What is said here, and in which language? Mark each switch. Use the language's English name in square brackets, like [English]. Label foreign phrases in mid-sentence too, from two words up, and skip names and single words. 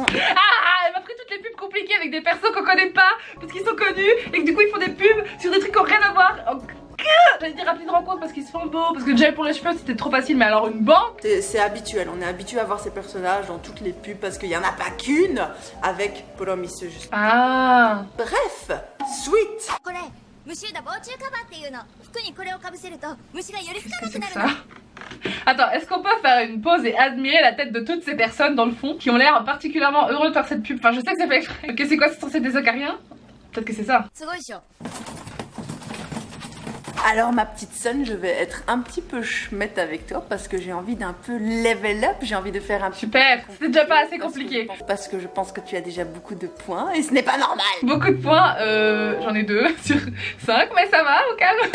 [French] Elle m'a pris toutes les pubs compliquées avec des persos qu'on connaît pas parce qu'ils sont connus et que du coup ils font des pubs sur des trucs qui ont rien à voir. J'allais dire appli de rencontre parce qu'ils se font beaux, parce que le gel pour les cheveux c'était trop facile, mais alors une banque. C'est habituel, on est habitué à voir ces personnages dans toutes les pubs parce qu'il n'y en a pas qu'une avec Puromisu juste. Ah. Bref, suite. [Japanese] これ虫だ防虫カバーっていうの服にこれをかぶせると虫がよりつかな [French] Qu'est-ce [Japanese] く [French] que [Japanese] な [French] c'est [Japanese] る [French] que [Japanese] の [French] ça? Attends, est-ce qu'on peut faire une pause et admirer la tête de toutes ces personnes dans le fond qui ont l'air particulièrement heureux de faire cette pub? Enfin, je sais que c'est fait exprès. Ok, c'est quoi? C'est censé être des acariens? Peut-être que c'est ça. [Japanese] すごいでしょ [French] Alors ma petite Sun, je vais être un petit peu chmette avec toi parce que j'ai envie d'un peu [English] level up, [French] j'ai envie de faire un petit Super, c'était déjà pas assez compliqué. parce que je pense que tu as déjà beaucoup de points et ce n'est pas normal. Beaucoup de points, j'en ai 2 sur 5, mais ça va, au calme.